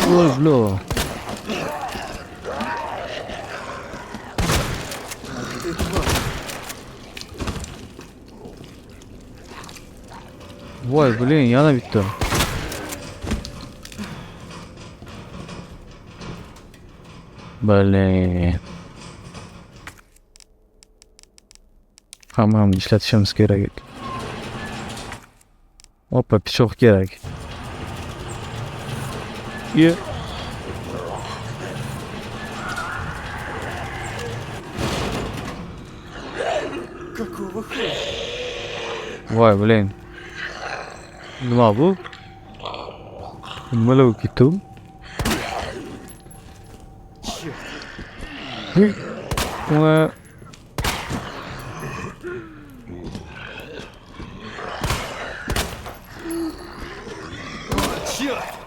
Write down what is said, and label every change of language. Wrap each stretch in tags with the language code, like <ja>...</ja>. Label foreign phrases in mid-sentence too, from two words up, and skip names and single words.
<uz>Voy biling, yana bitta. Блин. Hammamni ishlatishimiz kerak. Hoppa, pichoq kerak. Ye.</uz> <ru>Какого хуя?</ru> <uz>Voy, блин. Nima bu? Nimalar bo'lib ketdi? Nima?</uz> <ru>Черт!</ru>